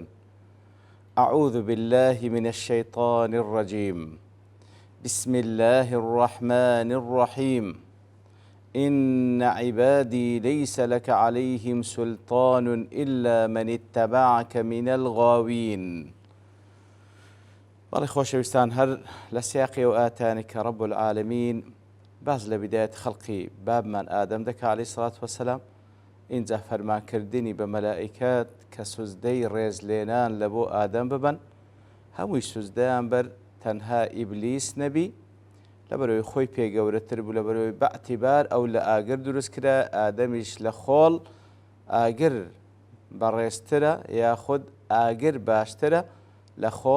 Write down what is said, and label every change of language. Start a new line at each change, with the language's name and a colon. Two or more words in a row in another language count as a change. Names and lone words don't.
Arabic: أعوذ بالله من الشيطان الرجيم. بسم الله الرحمن الرحيم. إن عبادي ليس لك عليهم سلطان إلا من اتبعك من الغاوين.
Central Kurdish: بەڵێ خۆشەویستان هەر لە سیاقی و ئاتانێکە
Arabic: رب العالمین
Central Kurdish: باز لە بدایەت خەڵقی بابمان ئادەم دەکا
Arabic: عەلەیهی سەڵات وەسەلام،
Central Kurdish: اینجا فەرمانکردنی بە مەلائیکەت کە سوزدەی ڕێزلێنان لە بۆ ئادەم ببەن، هەمووی سوزدەیان بەر تەنها ئیبلیس نەبی، لەبەرەوەی خۆی پێگەورەتر بوو، لەبەرەوەی بەعتیبار ئەو لە ئاگر دروست کرا، ئادەمیش لە خۆڵ ئاگر بەڕێزترە یاخود ئاگر باشترە لە خۆڵ.